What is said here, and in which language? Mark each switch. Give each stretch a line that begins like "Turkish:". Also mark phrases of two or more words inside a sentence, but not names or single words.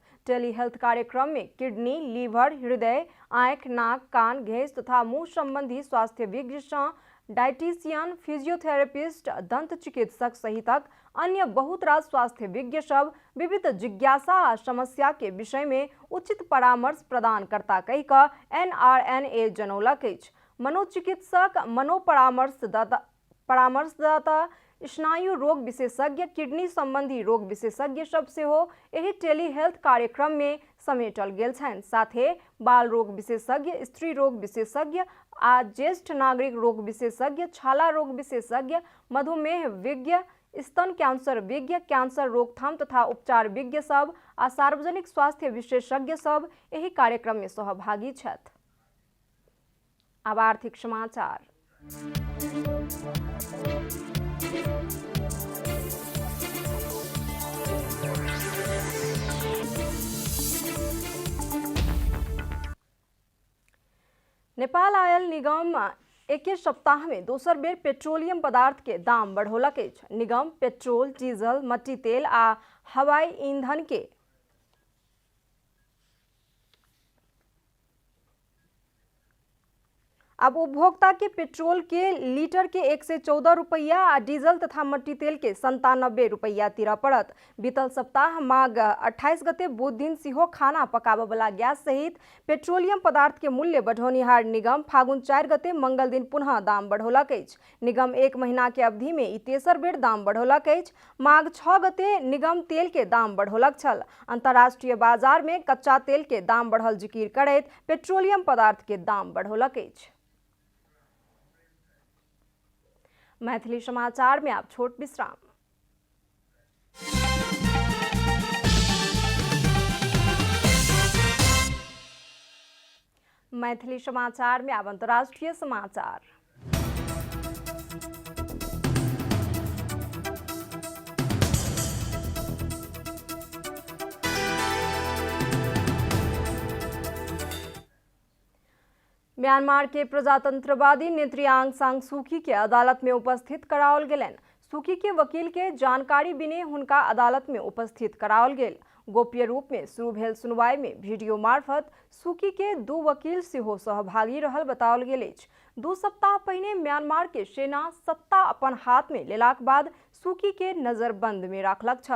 Maithili: टेली हेल्थ कार्यक्रम में किडनी, लीवर, हृदय, आँख, नाक, कान, घेंस तथा मुंह संबंधी स्वास्थ्य विज्ञ सँ डाइटिशियन, फिजियोथेरेपिस्ट, दंत चिकित्सक सहितक अन्य बहुत रास स्वास्थ्य विज्ञ सब विविध जिज्ञासा आ समस्या के विषय में उचित परामर्श प्रदान करता कहि कऽ NRNA जनौलक अछि। मनोचिकित्सक, परामर्शदाता, स्नायु रोग विशेषज्ञ, किडनी संबंधी रोग विशेषज्ञ सब सेहो एहि टेली हेल्थ कार्यक्रम में समेटल गेल छनि। साथे बाल रोग विशेषज्ञ, स्त्री रोग विशेषज्ञ आ ज्येष्ठ नागरिक रोग विशेषज्ञ, छाला रोग विशेषज्ञ, मधुमेह विज्ञ, स्तन कैंसर विज्ञ, कैंसर रोकथाम तथा उपचार विज्ञ सब आ सार्वजनिक स्वास्थ्य विशेषज्ञ सब एहि कार्यक्रम में सहभागी छथि। अब आर्थिक समाचार। नेपाल आयल निगम एक सप्ताह में दोसर बेर पेट्रोलियम पदार्थ के दाम बढ़ौलक अछि। निगम पेट्रोल, डीजल, मट्टी तेल आ हवाई ईंधन के अब उपभोक्ता के पेट्रोल के लीटर के 114 रुपया आ डीजल तथा मट्टी तेल के 97 रुपया तिरऽ पड़त। बीतल सप्ताह माघ 28 गते बुध दिन सिहो खाना पकाबऽ वाला गैस सहित पेट्रोलियम पदार्थ के मूल्य बढ़ौनिहार निगम फागुन 4 गते मंगल दिन पुनः दाम बढ़ौलक अछि। निगम 1 महीना के अवधि में ई तेसर बेर दाम बढ़ौलक अछि। माघ 6 गते निगम तेल के दाम बढ़ौलक छल। अंतर्राष्ट्रीय बाजार में कच्चा तेल के दाम बढ़ल जिकिर करैत पेट्रोलियम पदार्थ के दाम बढ़ौलक अछि। मैथिली समाचार में आप छोट विश्राम। मैथिली समाचार में अब अंतर्राष्ट्रीय समाचार। म्यांमार के प्रजातंत्रवादी नेत्री आंग सान सू की के अदालत में उपस्थित कराओल गेलनि। सू की के वकील के जानकारी बिने हुनका अदालत में उपस्थित कराओल गेल। गोप्य रूप में शुरू भेल सुनवाई में वीडियो मार्फत सू की के 2 वकील सेहो सहभागी रहल बताओल गेल अछि। 2 सप्ताह पहिने म्यांमार के सेना सत्ता अपन हाथ में लेलाक बाद सू की के नजरबंद में राखलक छल।